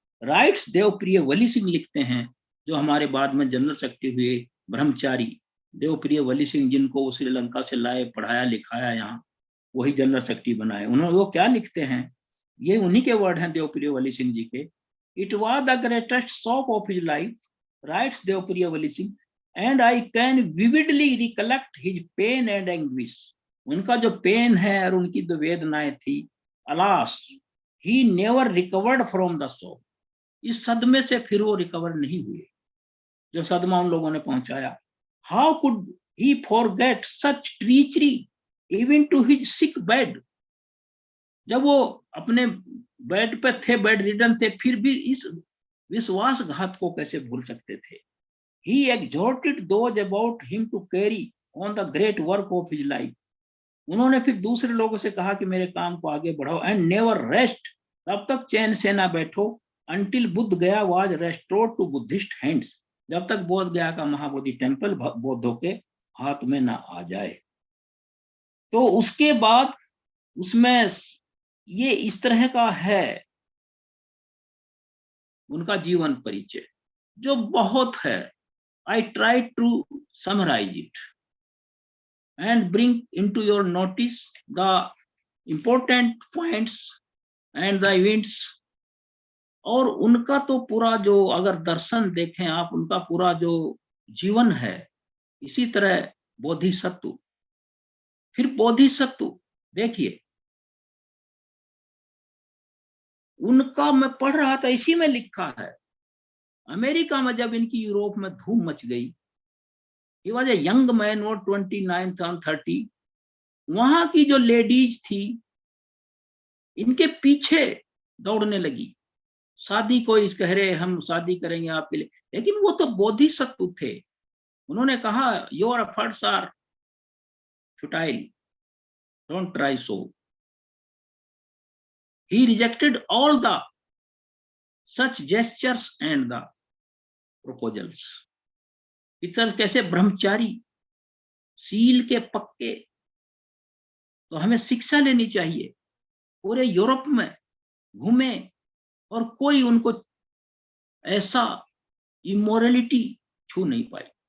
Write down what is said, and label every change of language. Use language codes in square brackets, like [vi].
[hi] Rights Debapriya वली सिंह लिखते हैं, जो हमारे बाद में जनरल सेक्रेटरी हुए, ब्रह्मचारी देवप्रिय वली सिंह, जिनको श्रीलंका से लाए, पढ़ाया लिखाया, यहाँ वही जनरल सेक्रेटरी बनाए। उन्होंने वो क्या लिखते हैं, ये उन्हीं के वर्ड हैं देवप्रिय वली सिंह जी के। [en] It was the greatest shock of his life, writes Devapriya Vali Singh, and I can vividly recollect his pain and anguish. [hi] उनका जो पेन है और उनकी जो वेदनाएं थी, [en] alas, he never recovered from the shock. [hi] इस सदमे से फिर वो रिकवर नहीं हुए जो सदमा उन लोगों ने पहुंचाया. [en] How could he forget such treachery even to his sick bed? [hi] जब वो अपने बेड पे थे, बेड रिडन थे, फिर भी इस विश्वासघात को कैसे भूल सकते थे. [en] He exhorted those about him to carry on the great work of his life. [hi] उन्होंने फिर दूसरे लोगों से कहा कि मेरे काम को आगे बढ़ाओ. [en] And never rest, [hi] तब तक चैन से ना बैठो. [en] Until Buddha Gaya was restored to Buddhist hands, [hi] जब तक बोध गया का महाबोधि टेम्पल बौद्धों के हाथ में ना आ जाए. तो उसके बाद उसमें ये इस तरह का है उनका जीवन परिचय जो बहुत है. [en] I tried to summarize it and bring into your notice the important points and the events. [hi] और उनका तो पूरा जो अगर दर्शन देखें आप, उनका पूरा जो जीवन है, इसी तरह बोधिसत्व. फिर बोधिसत्व देखिए, उनका मैं पढ़ रहा था, इसी में लिखा है, अमेरिका में जब इनकी यूरोप में धूम मच गई, [en] he was a young man or 29 or 30, [hi] वहां की जो लेडीज थी इनके पीछे दौड़ने लगी. शादी को इस कह रहे हम शादी करेंगे आपके लिए, लेकिन वो तो बोधिसत्व थे. उन्होंने कहा [en] Your efforts are futile, don't try so. He rejected all the such gestures and the proposals. [hi] इतर कैसे ब्रह्मचारी, सील के पक्के. तो हमें शिक्षा लेनी चाहिए. पूरे यूरोप में घूमे और कोई उनको ऐसा इमोरलिटी छू नहीं पाई.